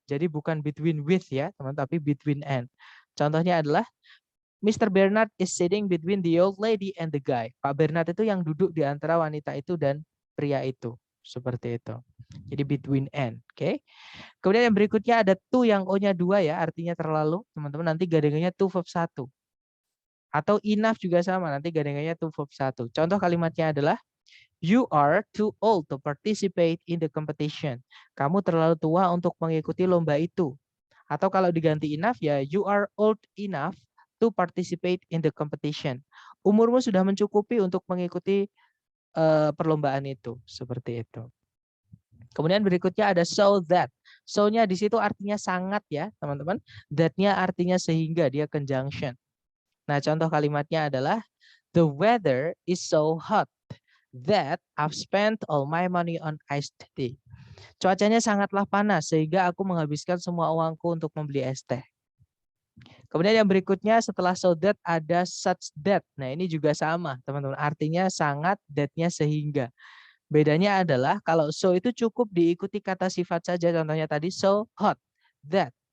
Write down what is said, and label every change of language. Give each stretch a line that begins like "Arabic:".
Indonesian: Jadi bukan between with ya, teman, tapi between and. Contohnya adalah Mr.
English: Bernard is sitting between the old lady and the guy.
Indonesian: Pak Bernard itu yang duduk di antara wanita itu dan pria itu. Seperti itu. Jadi between and. Oke. Kemudian yang berikutnya ada to yang O-nya 2 ya, artinya terlalu. Teman-teman nanti gandengannya to verb 1. Atau enough juga sama, nanti gandengannya to verb 1. Contoh kalimatnya adalah
English: you are too old to participate in the competition.
Indonesian: Kamu terlalu tua untuk mengikuti lomba itu. Atau kalau diganti enough ya,
English: you are old enough to participate in the competition.
Indonesian: Umurmu sudah mencukupi untuk mengikuti perlombaan itu. Seperti itu. Kemudian berikutnya ada so that. So-nya di situ artinya sangat ya, teman-teman. That-nya artinya sehingga, dia conjunction. Nah, contoh kalimatnya adalah
English: the weather is so hot that I've spent all my money on iced tea.
Indonesian: Cuacanya sangatlah panas sehingga aku menghabiskan semua uangku untuk membeli es teh. Kemudian yang berikutnya setelah so that ada such that. Nah, ini juga sama, teman-teman. Artinya sangat, that-nya sehingga. Bedanya adalah kalau so itu cukup diikuti kata sifat saja. Contohnya tadi so hot, that.